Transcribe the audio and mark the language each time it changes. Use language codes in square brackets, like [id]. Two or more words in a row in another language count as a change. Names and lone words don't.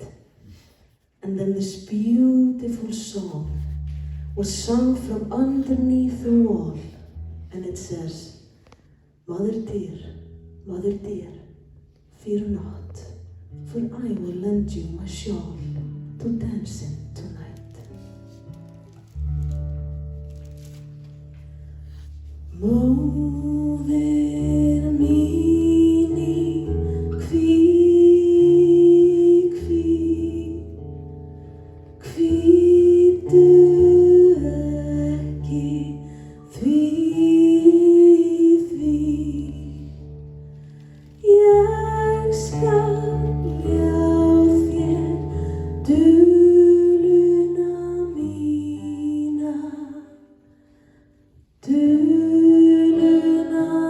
[en] And then this beautiful song was sung from underneath the wall, and it says, Mother dear, fear not, for I will lend you my shawl to dance in tonight." [is] Móðir mín í hvítu ekki því ég skal ljá þér duluna mína, duluna